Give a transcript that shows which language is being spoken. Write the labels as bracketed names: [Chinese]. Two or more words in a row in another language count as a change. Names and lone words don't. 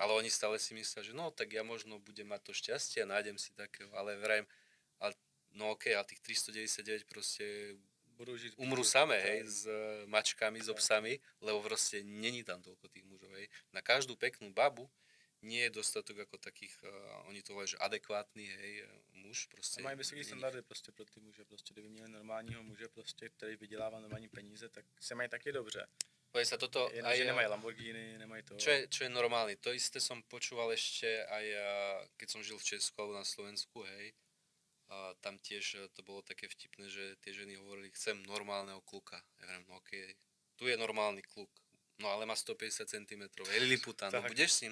[Slovak] Ale oni stále si myslia, že no, tak ja možno budem mať to šťastie a nájdem si takého, ale vrajím, no okej, ale tých 399 proste umrú samé, hej, s mačkami, s psami, lebo proste není tam toľko tých mužov, hej. Na každú peknú babu nie je dostatok ako takých, oni to volajú, že adekvátny, hej, muž, prostě. [Czech] A mají vysoké standardy prostě pro ty muže, prostě kdyby měli normálního muže, prostě, který vydělává normální peníze, tak se mají taky dobře. [Slovak] Povie sa toto [Czech] Jenomže nemají Lamborghini, nemají to. [Slovak] Čo je normálny, to isté som počúval ešte aj keď som žil v Česku alebo na Slovensku, hej. Tam tiež to bolo také vtipné, že tie ženy hovorili, chcem normálneho kluka. Ja hovorím, no okej, tu je normálny kluk. No ale má 150 cm, je Liliputan, no budeš s ním?